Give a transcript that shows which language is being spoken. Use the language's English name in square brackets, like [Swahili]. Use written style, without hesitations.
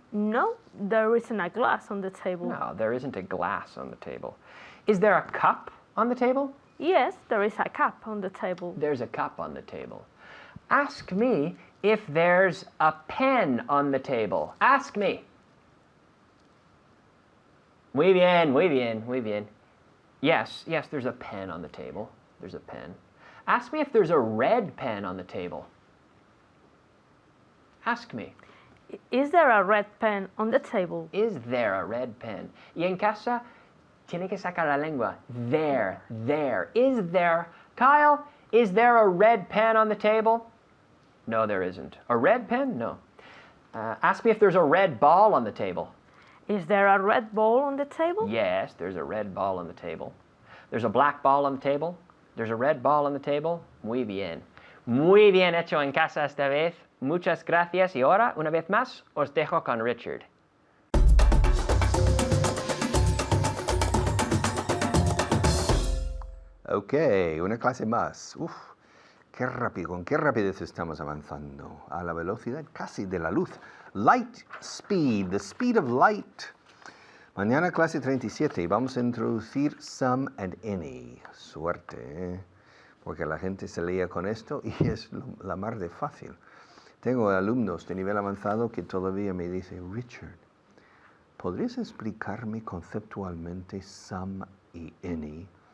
[English] No, there isn't a glass on the table. No, there isn't a glass on the table. Is there a cup on the table? Yes, there is a cup on the table. There's a cup on the table. Ask me if there's a pen on the table. Ask me. [Spanish] Muy bien, muy bien, muy bien. [English] Yes, there's a pen on the table. There's a pen. Ask me if there's a red pen on the table. Ask me. Is there a red pen on the table? Is there a red pen? [Spanish] Y en casa, tiene que sacar la lengua. [English] There. Is there? Kyle, is there a red pen on the table? No, there isn't. A red pen? No. Ask me if there's a red ball on the table. Is there a red ball on the table? Yes, there's a red ball on the table. There's a black ball on the table. There's a red ball on the table. [Spanish] Muy bien. Muy bien hecho en casa esta vez. Muchas gracias. Y ahora, una vez más, os dejo con Richard. Ok, una clase más. Uf, qué rápido, con qué rapidez estamos avanzando. A la velocidad casi de la luz. [English] Light speed, the speed of light. [Spanish] Mañana clase 37 y vamos a introducir [English] some and any. [Spanish] Suerte, ¿eh? Porque la gente se leía con esto y es la mar de fácil. Tengo alumnos de nivel avanzado que todavía me dicen, Richard, ¿podrías explicarme conceptualmente some y any?